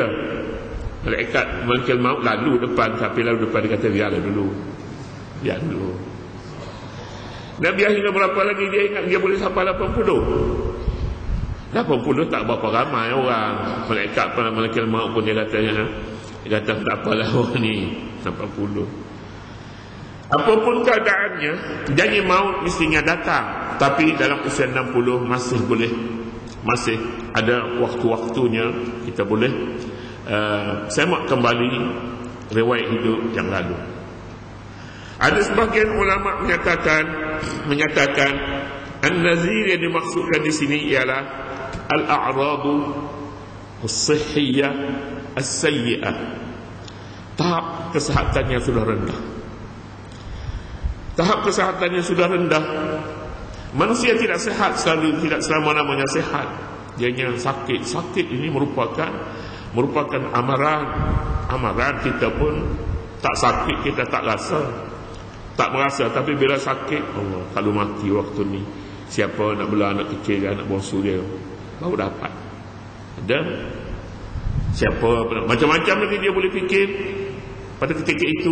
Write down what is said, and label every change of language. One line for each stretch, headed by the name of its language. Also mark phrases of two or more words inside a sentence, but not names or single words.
Malay: Malaikat maut lalu depan, tapi lalu depan dia kata biarlah dulu. Nabi hingga berapa lagi dia ingat dia boleh sampai 80 tak berapa ramai orang. Malaikat maut pun dia kata tak apalah orang ni 80. Apapun keadaannya, janji maut mestinya datang. Tapi dalam usia 60 masih ada waktu-waktunya kita boleh semak kembali riwayat hidup yang lalu. Ada sebagian ulama menyatakan an-nazir yang dimaksudkan di sini ialah
Arabic: الأعراض الصحية السيئة.
Malay: Tahap kesehatannya sudah rendah. Manusia tidak sehat tidak selama-lamanya sehat. Dianya sakit ini merupakan amaran kita pun Tak sakit kita tak rasa, tak merasa. Tapi bila sakit, Allah, kalau mati waktu ni, siapa nak bela anak kecil, anak bongsu dia, baru dapat. Dan siapa, macam-macam lagi dia boleh fikir pada ketika itu.